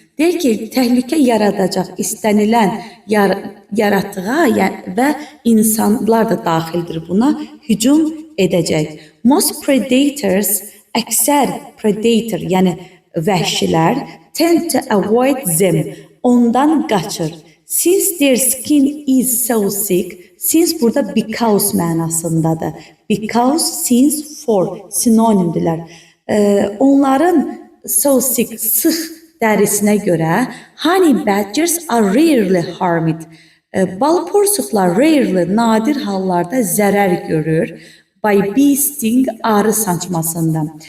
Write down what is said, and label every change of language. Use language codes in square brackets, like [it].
[az] Deyir ki, təhlükə yaradacaq istənilən yaratığa və insanlar da daxildir buna, hücum edəcək. [en] Most predators, [az] əksər predator, yəni vəhşilər, [en] tend to avoid them, [az] ondan qaçır. [en] Since their skin is so thick, since [az] burada [en] because [az] mənasındadır. Because, since, for sinonimdirlər. Onların [en] so thick, [az] sıx dərisinə görə, [en] honey badgers are rarely harmed. [az] Bal porsuqlar [en] rarely, [az] nadir hallarda zərər görür [en] by bee sting, [az] arı sancmasından.